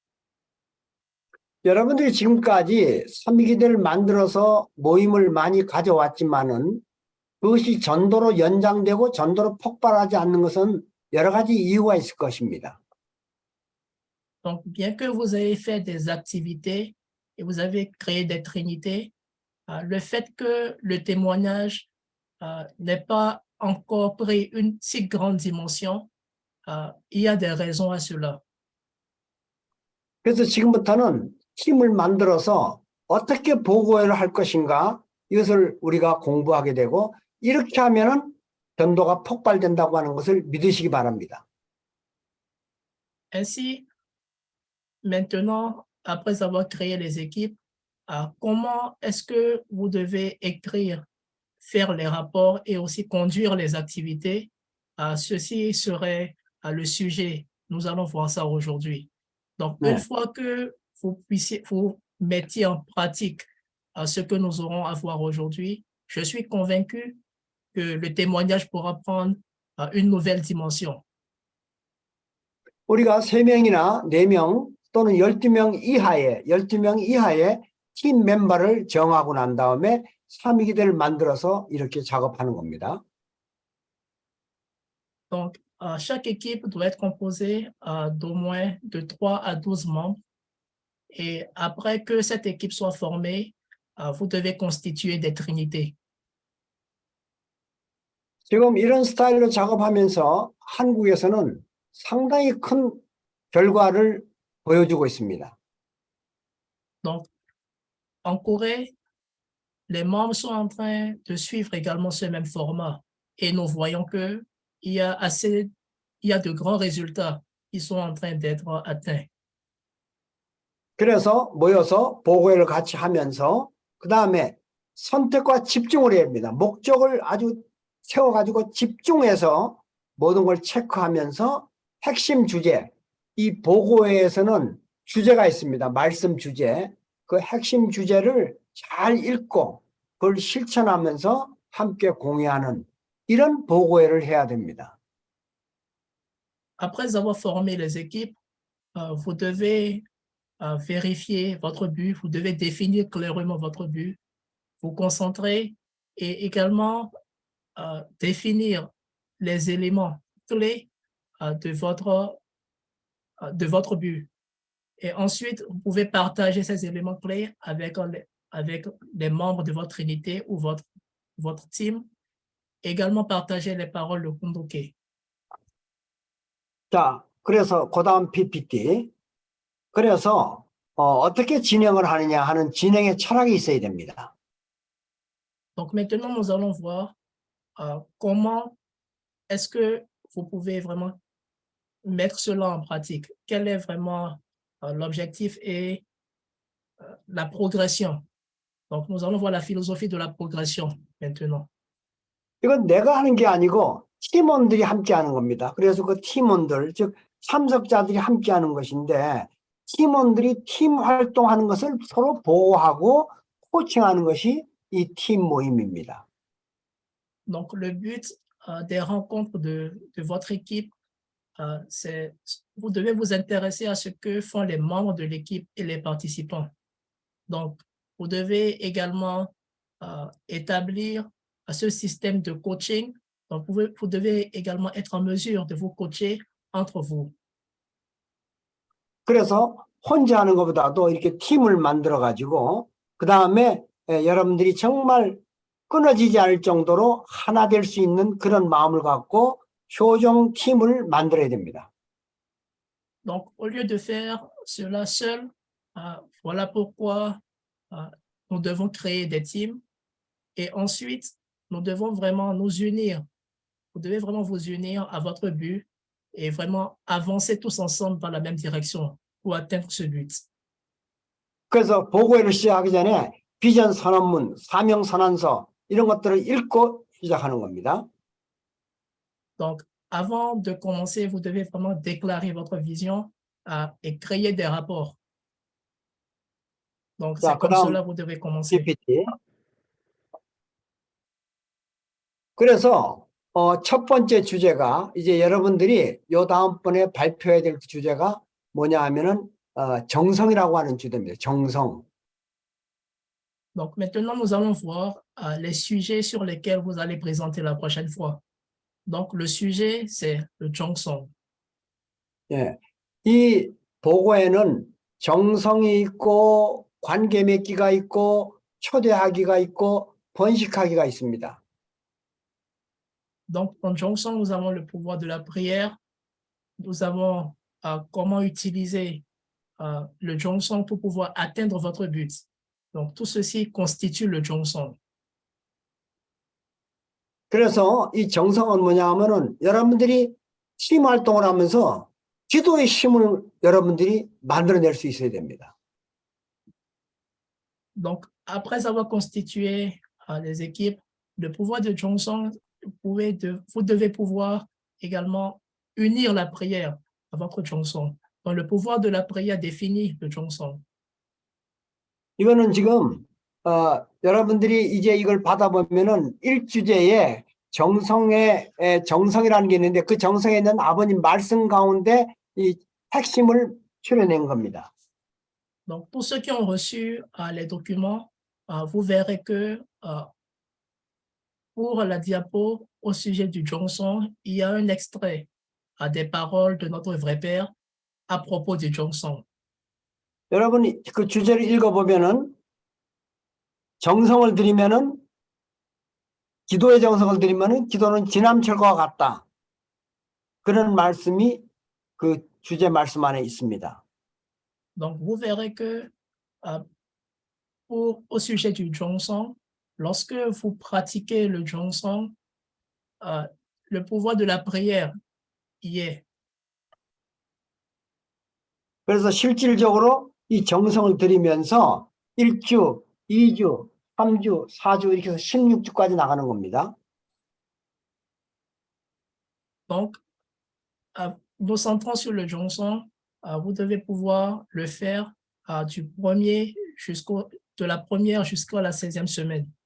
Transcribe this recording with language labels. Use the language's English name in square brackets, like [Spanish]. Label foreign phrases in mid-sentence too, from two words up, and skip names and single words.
[Korean] 여러분들이 지금까지 삼위기대를 만들어서 모임을 많이 가져왔지만은 그것이 전도로 연장되고 전도로 폭발하지 않는 것은 여러 가지 이유가 있을 것입니다. [French] Donc, bien que vous ayez fait des activités et vous avez créé des trinités, le fait que le témoignage n'ait pas encore pris une si grande dimension, il y a des raisons à cela. [Korean] 그래서 지금부터는 팀을 만들어서 어떻게 보고회를 할 것인가 이것을 우리가 공부하게 되고 이렇게 하면은 전도가 폭발된다고 하는 것을 믿으시기 바랍니다. [French] Ainsi, maintenant, après avoir créé les équipes, comment est-ce que vous devez écrire, faire les rapports et aussi conduire les activités? Ceci serait le sujet. Nous allons voir ça aujourd'hui. Donc, une fois que vous mettiez en pratique ce que nous aurons à voir aujourd'hui, je suis convaincu que le témoignage pourra prendre une nouvelle dimension. [Korean] 우리가 3명이나 4명 또는 12명 이하의 팀 멤버를 정하고 난 다음에 3위기대를 만들어서 이렇게 작업하는 겁니다. [French] Donc, chaque équipe doit être composée d'au moins de 3 à 12 membres. Et après que cette équipe soit formée, vous devez constituer des trinités. [Korean] 지금 이런 스타일로 작업하면서 한국에서는 상당히 큰 결과를 보여주고 있습니다. [French] Donc, en Corée, les membres sont en train de suivre également ce même format. Et nous voyons qu'il y a de grands résultats qui sont en train d'être atteints. [Korean] 그래서 모여서 보고회를 같이 하면서 그 다음에 선택과 집중을 해야 합니다. 목적을 아주 세워가지고 집중해서 모든 걸 체크하면서 핵심 주제, 이 보고회에서는 주제가 있습니다. 말씀 주제. 그 핵심 주제를 잘 읽고 그걸 실천하면서 함께 공유하는 이런 보고회를 해야 됩니다. [French] Après avoir formé les équipes, vous devez vérifier votre but, vous devez définir clairement votre but, vous concentrer et également définir les éléments clés de votre but. Et ensuite, vous pouvez partager ces éléments clés avec les membres de votre trinité ou votre team. Également partager les paroles de Kundoke. [Korean] 자, 그래서 그 다음 PPT. 그래서 어떻게 진행을 하느냐 하는 진행의 철학이 있어야 됩니다. [French] Donc maintenant, nous allons voir comment est-ce que vous pouvez vraiment mettre cela en pratique. Quel est vraiment l'objectif et la progression. Donc, nous allons voir la philosophie de la progression maintenant. [Korean] 이건 내가 하는 게 아니고 팀원들이 함께 하는 겁니다. 그래서 그 팀원들, 즉 참석자들이 함께 하는 것인데 팀원들이 팀 활동하는 것을 서로 보호하고 코칭하는 것이 이 팀 모임입니다. [French] Donc, le but des rencontres de votre équipe, c'est vous devez vous intéresser à ce que font les membres de l'équipe et les participants. Donc, vous devez également établir ce système de coaching. Donc, vous devez également être en mesure de vous coacher entre vous. [Korean] 그래서 혼자 하는 것보다도 이렇게 팀을 만들어 가지고 그 다음에 여러분들이 정말 끊어지지 않을 정도로 하나 될 수 있는 그런 마음을 갖고 효정 팀을 만들어야 됩니다. [French] Donc, au lieu de faire cela seul, voilà pourquoi nous devons créer des teams et ensuite, nous devons vraiment nous unir. Vous devez vraiment vous unir à votre but et vraiment avancer tous ensemble dans la même direction pour atteindre ce but. [Korean] 그래서 보고회를 시작하기 전에 비전 선언문, 사명 선언서 이런 것들을 읽고 시작하는 겁니다. [French] Donc, avant de commencer, vous devez vraiment déclarer votre vision et créer des rapports. Donc, c'est comme cela que vous devez commencer. [Korean] PPT. 그래서 첫 번째 주제가 이제 여러분들이 요 다음번에 발표해야 될 주제가 뭐냐 하면은 정성이라고 하는 주제입니다. 정성. [French] Donc, maintenant, nous allons voir les sujets sur lesquels vous allez présenter la prochaine fois. Donc, le sujet, c'est le 정성. [Korean] 예, 이 보고에는 정성이 있고 관계 맺기가 있고 초대하기가 있고 번식하기가 있습니다. [French] Donc, en 정성, nous avons le pouvoir de la prière. Nous avons comment utiliser le 정성 pour pouvoir atteindre votre but. Donc, tout ceci constitue le 정성. [Korean] 그래서 이 정성은 뭐냐 하면은 여러분들이 팀 활동을 하면서 기도의 힘을 여러분들이 만들어낼 수 있어야 됩니다. [French] Donc, après avoir constitué les équipes, le pouvoir de 정성, vous devez pouvoir également unir la prière à votre 정성. Donc, le pouvoir de la prière définit le 정성. [Korean] 이거는 지금 여러분들이 이제 이걸 받아보면은 1주제에 정성이라는 게 있는데 그 정성에 있는 아버님 말씀 가운데 이 핵심을 추려낸 겁니다. [French] Donc, pour ceux qui ont reçu les documents, vous verrez que pour la diapo au sujet du 정성, il y a un extrait des paroles de notre vrai Père à propos du 정성. [Korean] 여러분이 그 주제를 읽어보면은 정성을 드리면은 기도의 정성을 드리면은 기도는 지남철과 같다. 그런 말씀이 그 주제 말씀 안에 있습니다. [French] Donc, vous verrez que au sujet du 정성, lorsque vous pratiquez le 정성, le pouvoir de la prière y est. [Korean] 그래서 실질적으로 이 정성을 드리면서 1주, 2주, 3주, 4주 이렇게 해서 16주까지 나가는 겁니다. [French] Donc, nous centrons sur le 정성, vous devez pouvoir le faire de la première jusqu'à la 16e semaine.